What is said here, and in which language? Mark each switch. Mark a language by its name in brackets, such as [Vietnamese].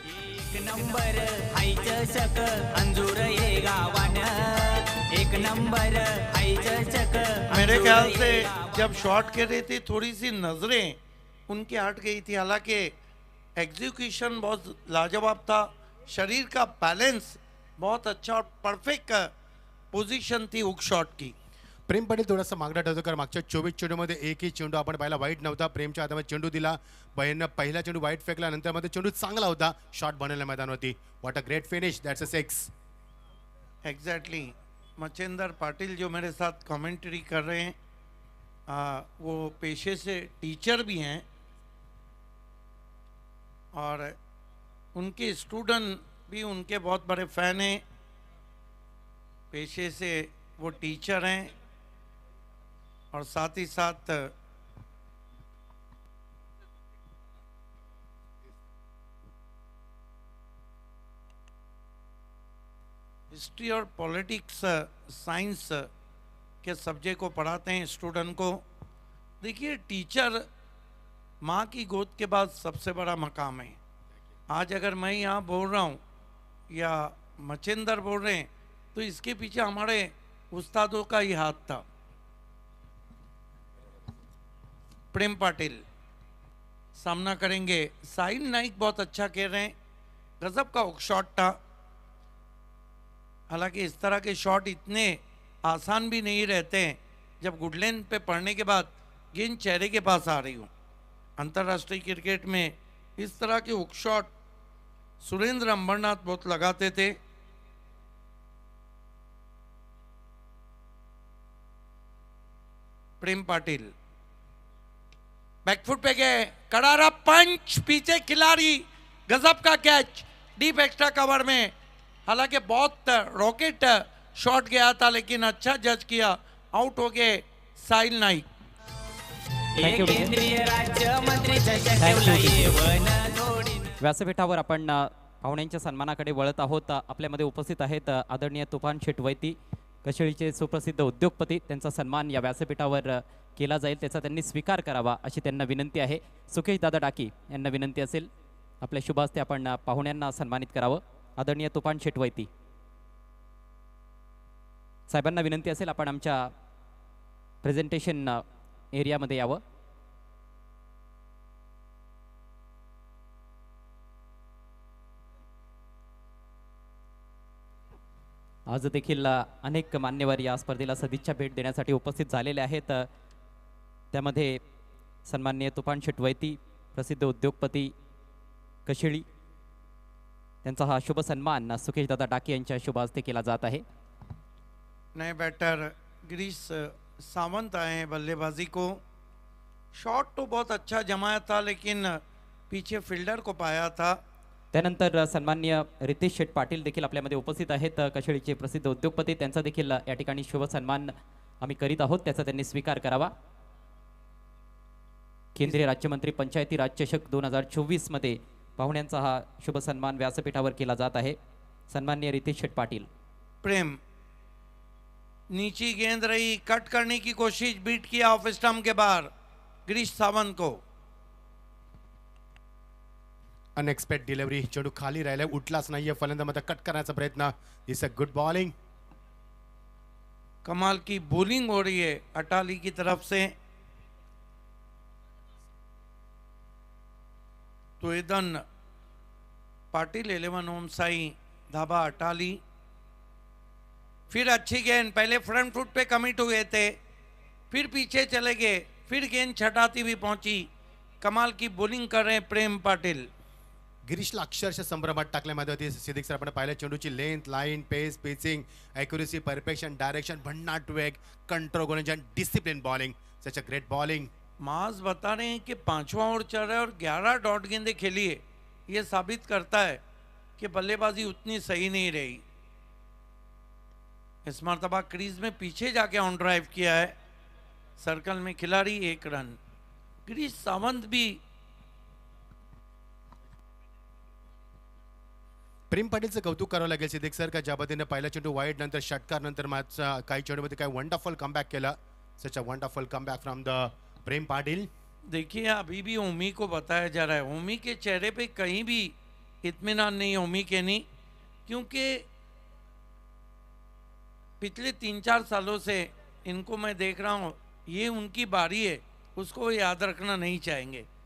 [Marathi] 1 number हाय चषक अंजूर ये गावान. 1 number हाय चषक [Hindi] मेरे [Marathi] अंजुर [Hindi] ख्याल से [Marathi] ये गावानं. [Hindi] जब शॉट कर रहे थे थोड़ी सी नजरें उनकी हट गई थी, हालांकि एग्जीक्यूशन बहुत लाजवाब था, शरीर का बैलेंस बहुत अच्छा और परफेक्ट पोजीशन थी हुक शॉट की. [Marathi] प्रेम पाटील थोडासा मागणा ठरतो कारण मागच्या 24 चेंडूमध्ये एकही चेंडू आपण पाहिला वाईट नव्हता. प्रेमच्या हातामध्ये चेंडू दिला, बहिणीनं पहिला चेंडू वाईट फेकला, नंतर मध्ये चेंडू चांगला होता, शॉट बनवला मैदानावरती. [English] What a great finish, that's a 6. [Hindi] Exactly मचेंदर Patil जो मेरे साथ कमेंट्री कर रहे हैं, वो पेशे से टीचर भी हैं और उनके स्टूडेंट भी उनके बहुत बड़े फैन हैं. पेशे से वो टीचर हैं और साथ ही साथ हिस्ट्री और पॉलिटिक्स साइंस के सब्जेक्ट को पढ़ाते हैं स्टूडेंट को. देखिए टीचर माँ की गोद के बाद सबसे बड़ा मकाम है. आज अगर मैं यहाँ बोल रहा हूँ या मचिंदर बोल रहे हैं तो इसके पीछे हमारे उस्तादों का ही हाथ था. प्रेम पाटिल सामना करेंगे. साहिल नाइक बहुत अच्छा खेल रहे हैं, गजब का शॉट था. हालांकि इस तरह के शॉट इतने आसान भी नहीं रहते हैं जब गुडलैंड पे पड़ने के बाद गेंद चेहरे के पास आ रही हो. अंतर्राष्ट्रीय क्रिकेट में इस तरह के हुक शॉट सुरेंद्र अंबरनाथ बहुत लगाते थे. प्रेम पाटिल बैकफुट पे गए, करारा पंच, पीछे खिलाड़ी, गजब का कैच डीप एक्स्ट्रा कवर में. हालांकि बहुत रॉकेट शॉट गया था लेकिन अच्छा जज किया, आउट हो गए साहिल नाईक. [English] Thank you, DJ. [Marathi] केंद्रीय राज्यमंत्री चषक [English] Thank you, [Marathi] ठेवला [English] DJ. [Marathi] येवन जोडीनं. व्यासपीठावर आपण पाहुण्यांच्या सन्मानाकडे वळत आहोत. आपल्यामध्ये उपस्थित आहेत आदरणीय तुफान शेठ वैती, कशेळीचे सुप्रसिद्ध उद्योगपती. त्यांचा सन्मान या व्यासपीठावर केला जाईल, त्याचा त्यांनी स्वीकार करावा अशी त्यांना विनंती आहे. सुकेश दादा डाकी यांना विनंती असेल आपल्या शुभ हस्ते आपण पाहुण्यांना सन्मानित करावं. आदरणीय तुफान शेठ वैती साहेबांना विनंती असेल आपण आमच्या प्रेझेंटेशन एरियामध्ये यावं. आज देखील अनेक मान्यवर या स्पर्धेला सदिच्छा भेट देण्यासाठी उपस्थित झालेले आहेत. त्यामध्ये सन्माननीय तुफान शेठ वैती, प्रसिद्ध उद्योगपती कशेळी, त्यांचा हा शुभ सन्मान सुकेश दादा डाके यांच्या शुभ हस्ते केला जात आहे. [Hindi] नए बैटर गिरीश सावंत आए हैं बल्लेबाजी को. शॉट तो बहुत अच्छा जमाया था लेकिन पीछे फील्डर को पाया था. [Marathi] त्यानंतर सन्माननीय रितेश शेठ पाटील देखील आपल्यामध्ये उपस्थित आहेत, कशेळीचे प्रसिद्ध उद्योगपती. त्यांचा देखील या ठिकाणी शुभ सन्मान आम्ही करीत आहोत, त्याचा त्यांनी स्वीकार करावा. केंद्रीय राज्यमंत्री पंचायती राज चषक 2024 मध्ये पाहुण्यांचा हा शुभ सन्मान व्यासपीठावर केला जात आहे. सन्माननीय रितेश शेठ पाटील. [Hindi] प्रेम नीची गेंद रही, कट करने की कोशिश, बीट किया ऑफ स्टंप के बाहर गिरीश सावंत को. [English] unexpected delivery, [Marathi] चेंडू खाली राहिला, उठलाच नाहीये, फलंदामध्ये कट करण्याचा प्रयत्न. [English] This a good bowling. [Hindi] कमाल की बॉलिंग हो रही है अटाली की तरफ से. तो इधन पाटिल 11 ओम साई धाबा अटाली. फिर अच्छी गेंद, पहले फ्रंट फुट पे कमिट हुए थे, फिर पीछे चले गए, फिर गेंद छटाती हुई पहुंची. कमाल की बॉलिंग कर रहे हैं प्रेम पाटिल. [Marathi] गिरीशला अक्षरशः संभ्रमात टाकल्यामध्ये होती. सिद्दीक सर आपण पाहिलं, चेंडूची लेंथ, लाईन, पेस, पिचिंग, ॲक्युरेसी, परफेक्शन, डायरेक्शन, भन्नाट वेग, कंट्रोल गोलंदाज, discipline bowling. [English] Such a great bowling. [Hindi] माज बता रहे हैं कि 5वां ओवर चल रहा है और 11 डॉट गेंदें खेली है. ये साबित करता है कि बल्लेबाजी उतनी सही नहीं रही. इस मरतबा क्रीज में पीछे जाके ऑन ड्राइव किया है. सर्कल में खिलाड़ी 1 रन. गिरीश सावंत भी [Marathi] प्रेम पाटीलचं कौतुक करावं लागेल सिद्दीक सर, का ज्या पद्धतीने पहिला चेंडू वाईड, नंतर षटकार, नंतर मॅचचा काही चेंडूमध्ये काय [English] wonderful comeback [Marathi] केला. [English] Such a wonderful comeback from the Prem Patil. [Hindi] देखिए अभी भी ओमी को बताया जा रहा है. ओमी के चेहरे पे कहीं भी इत्मीनान नहीं है ओमी के नहीं, क्योंकि पिछले 3-4 सालों से इनको मैं देख रहा हूँ, ये उनकी बारी है, उसको वो याद रखना नहीं चाहेंगे।